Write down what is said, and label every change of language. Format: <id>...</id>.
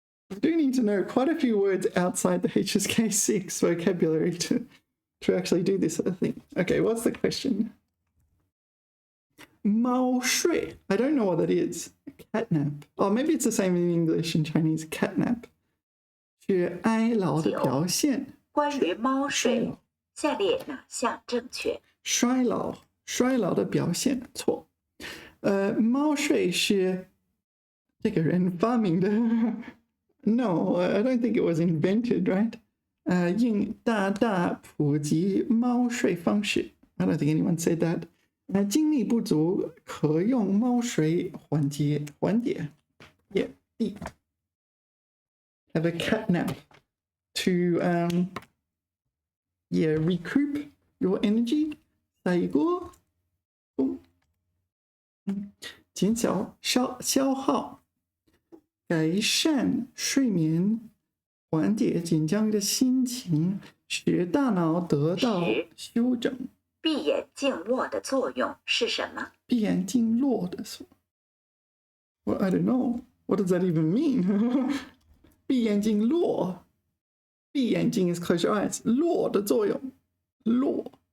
<en>I do need to know quite a few words outside the HSK6 vocabulary to actually do this sort of thing. Okay, what's the question? 猫睡.I don't know what that is. Catnap. Oh, maybe it's the same in English and Chinese.</en> <zh>Catnap. 是哀老的表现。关于猫睡，下列哪项正确？衰老的表现。错。猫睡是这个人发明的。</zh> <en>No, I don't think it was invented, right?</en> <zh>应大大普及猫睡方式。</zh> <en>I don't think anyone said that.</en> <zh>精力不足可用猫睡缓解。</zh> <en>Yeah, D. Have a cat nap to recoup your energy.</en> <zh>下一个，减少消耗。改善睡眠，缓解紧张的心情，使大脑得到休整。闭眼静默的作用是什么？闭眼静默的作用。</zh> <en>Well, I don't know. What does that even mean?</en> <zh>闭眼静默。</zh> <en>闭眼睛 is close your eyes.</en> <zh>落的作用。落。</zh>